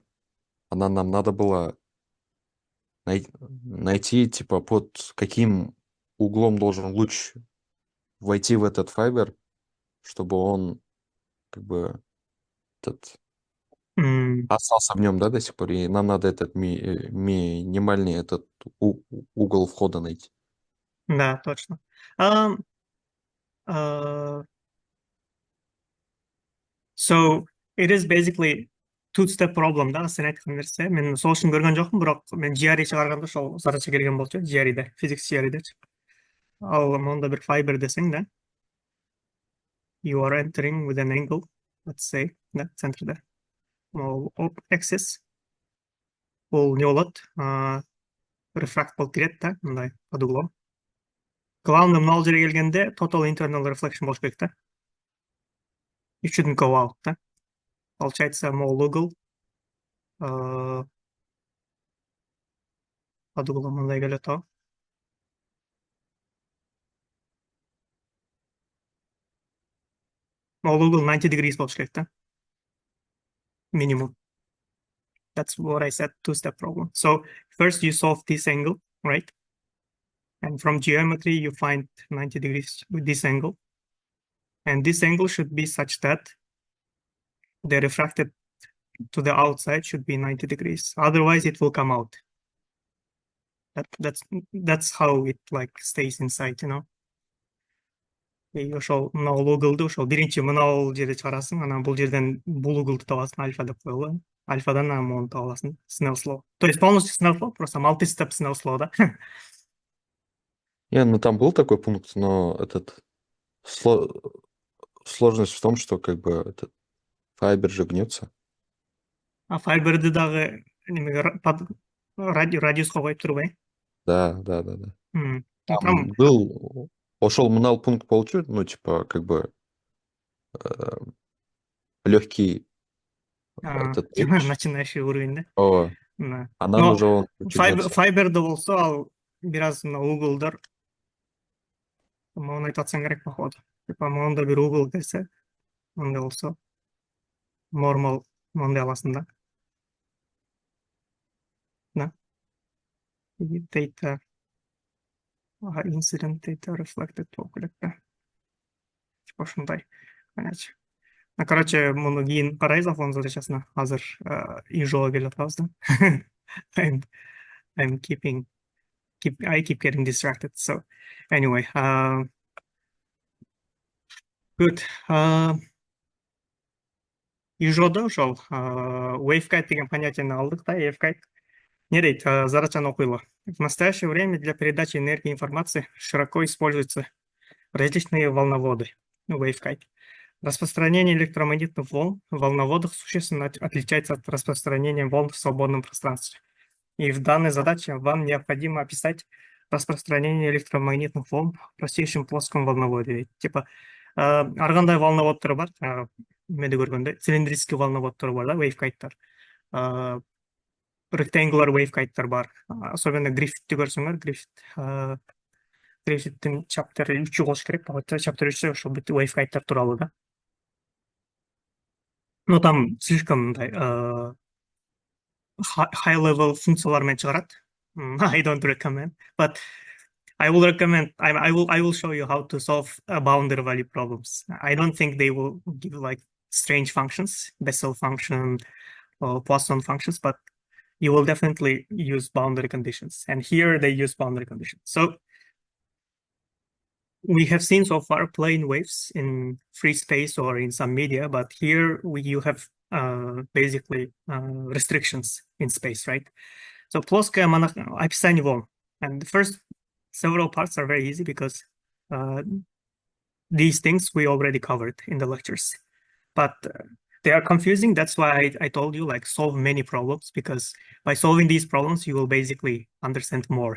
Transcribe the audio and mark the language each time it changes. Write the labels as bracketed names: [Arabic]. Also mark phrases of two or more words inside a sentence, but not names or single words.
[Russian] Нам надо было найти, типа, под каким углом должен луч войти в этот файбер, чтобы он как бы этот остался в нем, да, до сих пор. И нам надо этот минимальный этот угол входа найти. Да, точно. [English] Uh, so it is basically two-step problem да, [Kazakh] сен айтқан нәрсе. Мен сол үшін көрген жоқпын, бірақ мен GRE шығарғанда сол задача келген болды, GRE-де, физикс GRE-де. Ал онда бір fiber десең да, [English] you are entering with an angle, let's say, [Kazakh] да, центрде. Ол axis, ол не болады, рефракт болып келеді да, мындай [Russian] под углом. [Kazakh] Главный мынау жерге келгенде [English] total internal reflection [Kazakh] болуш керек та. [English] You shouldn't go out, [Kazakh] да. Получается, мол угол [Russian] под углом [Kazakh] мындай келеді ғой. Мол угол 90 degrees болуш керек та. [English] Minimum. That's what I said, two-step problem. So first you solve this angle, right? And from geometry, you find 90 degrees with this angle. And this angle should be such that the refracted to the outside should be 90 degrees. Otherwise, it will come out. That's how it like stays inside, you know. [Kyrgyz] И ошол мынау углды ошол биринчи мынау жерде чыгарасың, анан бул жерден бул углды табасың, альфа деп коелу. Альфадан анан мону таба аласың. Snell's law. [Russian] То есть полностью Snell's law, просто [English] multi-step Snell's law, [Russian] да? Ну там был такой пункт, но этот сложность в том, что как бы этот файбер же гнется. [Kyrgyz] А файберди дагы немеге радиуска коюп турбайбы? [Russian] Да. Ну, Там там был, [Kyrgyz] ошол мынау [Russian] пункт получу, ну типа как бы легкий этот типа речь. начинающий уровень, да? О, Да. а нам Но уже он чуть гнется. [Kyrgyz] файберде болсо ал бир аз мына углдар мону айтып атсаң керек походу. Типа моунда бир угол келсе, мындай болсо нормал мындай аласың да. Да. [English] Theta incident theta reflected [Kyrgyz] болуп келет да. Типа ушундай. Понятно. Короче, муну кийин карайбыз Афон задачасына. Азыр IZhO келип атабыз да. [English] I'm I keep getting distracted. So anyway, good. [Kyrgyz] IZhO'да ошол waveguide деген понятияны алдык да, waveguide. Не дейт, задачаны окуйлы. [Russian] В настоящее время для передачи энергии и информации широко используются различные волноводы, waveguide. Распространение электромагнитных волн в волноводах существенно отличается от распространения волн в свободном пространстве. И в данной задаче вам необходимо описать распространение электромагнитных волн в простейшем плоском волноводе. Типа, [Kyrgyz] ар кандай волноводтор бар, неде көргөндөй, цилиндрический волноводтор бар да, waveguide'тар. Rectangular waveguide'тар бар. Особенно Гриффитти көрсөңөр, Гриффиттин чаптер 3 болуш керек, чаптер 3 ошол waveguide'тар тууралуу да. [Russian] Но там слишком [Kyrgyz] high-level функциялармен чыгарат. [English] I don't recommend, but I will recommend. I will show you how to solve boundary value problems. I don't think they will give like strange functions, Bessel function or Poisson functions, but you will definitely use boundary conditions. And here they use boundary conditions. So we have seen so far plane waves in free space or in some media, but here you have basically restrictions in space, right? [Russian] So плоское описание волн. [English] And the first several parts are very easy because these things we already covered in the lectures. But they are confusing. That's why I told you like solve many problems, because by solving these problems, you will basically understand more.